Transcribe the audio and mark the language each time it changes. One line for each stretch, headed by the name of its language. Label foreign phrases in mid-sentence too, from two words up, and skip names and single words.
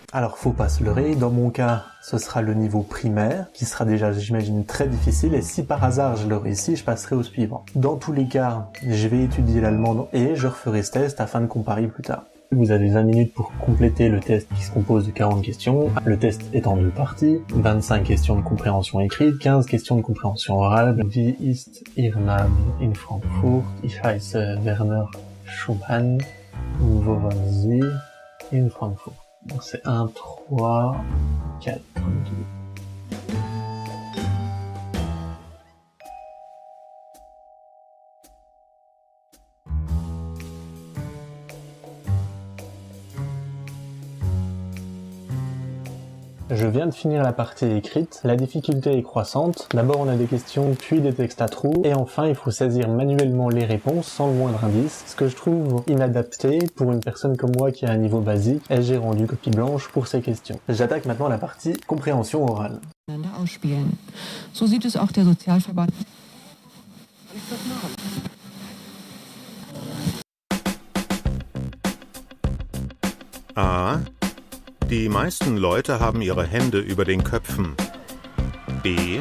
French: Alors, faut pas se leurrer, dans mon cas, ce sera le niveau primaire, qui sera déjà, j'imagine, très difficile, et si par hasard je le réussis, je passerai au suivant. Dans tous les cas, je vais étudier l'allemand et je referai ce test afin de comparer plus tard. Vous avez 20 minutes pour compléter le test qui se compose de 40 questions. Le test est en 2 parties, 25 questions de compréhension écrite, 15 questions de compréhension orale.
German: Wie ist Ihr Name in Frankfurt? Ich heiße Werner Schumann. Wo waren Sie in Frankfurt?
French: Donc c'est 1, 3, 4, 2. Je viens de finir la partie écrite, la difficulté est croissante, d'abord on a des questions puis des textes à trous, et enfin il faut saisir manuellement les réponses sans le moindre indice, ce que je trouve inadapté pour une personne comme moi qui a un niveau basique, et j'ai rendu copie blanche pour ces questions. J'attaque maintenant la partie compréhension orale.
German: Ausspielen. So sieht es auch der Sozialverband. A. Die meisten Leute haben ihre Hände über den Köpfen. B.